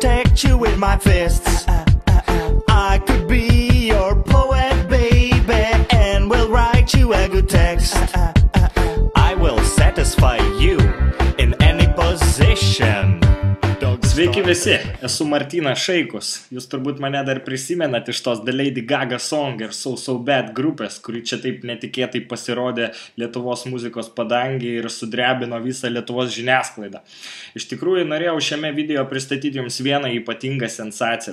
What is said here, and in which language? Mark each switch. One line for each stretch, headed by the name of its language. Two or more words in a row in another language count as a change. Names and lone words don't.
English: fight you with my fists. I could be your poet, baby, and will write you a good text. I will satisfy you in any position.
Lithuanian: Sveiki visi, esu Martynas Šeikus. Jūs turbūt mane dar prisimenat iš tos The Lady Gaga Song ir So So Bad grupės, kuri čia taip netikėtai pasirodė Lietuvos muzikos padangį ir sudrebino visą Lietuvos žiniasklaidą. Iš tikrųjų, norėjau šiame video pristatyti jums vieną ypatingą sensaciją.